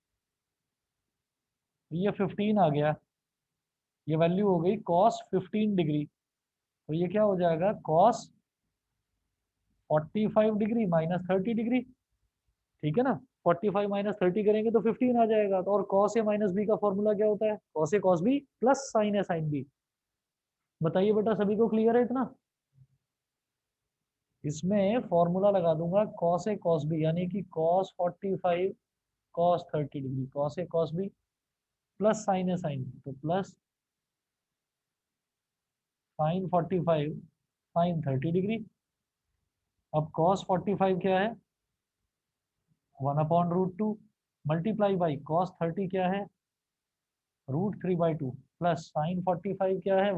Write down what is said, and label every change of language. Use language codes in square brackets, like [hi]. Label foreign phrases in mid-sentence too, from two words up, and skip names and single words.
[hi] ये 15 आ गया, ये वैल्यू हो गई cos 15 डिग्री। तो ये क्या हो जाएगा cos 45 डिग्री माइनस 30 डिग्री। ठीक है ना, 45 माइनस 30 करेंगे तो 15 आ जाएगा। तो और cos a माइनस बी का फॉर्मूला क्या होता है? cos a cos b प्लस sin a sin b। बताइए बेटा, सभी को क्लियर है इतना? इसमें फॉर्मूला लगा दूंगा cos a cos b, यानी कि cos 45 cos 30 डिग्री, cos a cos b प्लस sin a sin b, तो प्लस sin 45 sin 30 डिग्री। अब cos 45 क्या है? 1/√2 [en] multiply by [hi] cos 30 क्या है? √3/2 प्लस sin 45 क्या है?